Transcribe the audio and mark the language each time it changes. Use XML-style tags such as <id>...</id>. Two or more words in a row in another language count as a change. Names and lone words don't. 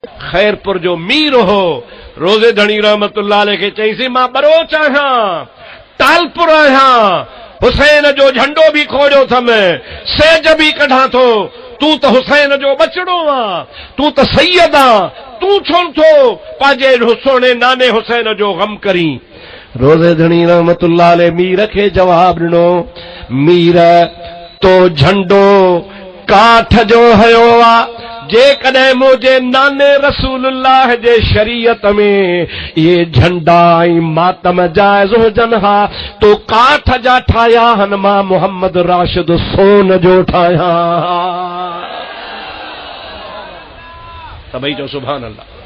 <sd>खैरपुर जो मीर हो रोज़े धणी</sd> <ar>رحمة الله عليه</ar> <sd>खे चईसी मां बरोच आहियां तालपुर आहियां हुसैन जो झंडो भी खोजो थम सेज भी कढां थो तू तो हुसैन जो बचड़ो आ तू तो सैयद आ तू छो थो पांजे सोने नाने हुसैन जो गम करी। रोज़े धणी</sd> <ar>رحمة الله عليه</ar> <sd>मीर खे जवाब ॾिनो मीर तो झंडो काठ जो हयो आ जेकॾहिं मुंहिंजे नाने रसूलुल्लाह जे शरीयत में ये झंडा ऐं मातम जाइज़ हुजनि हा तो काठ जा ठाहिया हन मां मोहम्मद राशिद सोन जो ठाहियां सभई चओ</sd> <ar>سبحان الله.</ar>